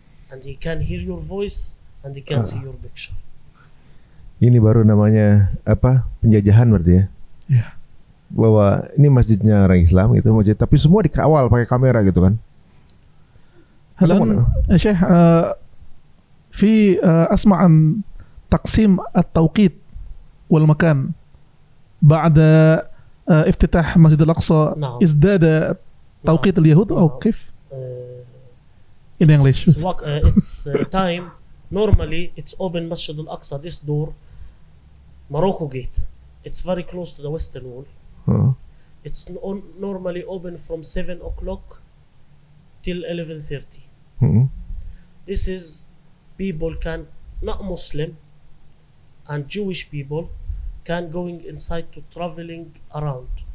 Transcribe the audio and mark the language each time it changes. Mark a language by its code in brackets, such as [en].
[en] And he can hear your voice and he can see your picture. [id] Ini baru namanya apa? Penjajahan berarti ya? [en] Yeah. [id] Bahwa ini masjidnya orang Islam gitu, masjid, tapi semua dikawal pakai kamera gitu kan? [ar] هلا يا شيخ في أسمع عن تقسيم التوقيت والمكان بعد افتتاح مسجد الأقصى. نعم. ازداد توقيت اليهود أو كيف؟ [en] In English. It's time. Normally, it's open Masjid al-Aqsa, this door, Morocco Gate. It's very close to the Western Wall. It's normally open from 7 o'clock till 11:30. This is people can, not Muslim and Jewish people can going inside to traveling around.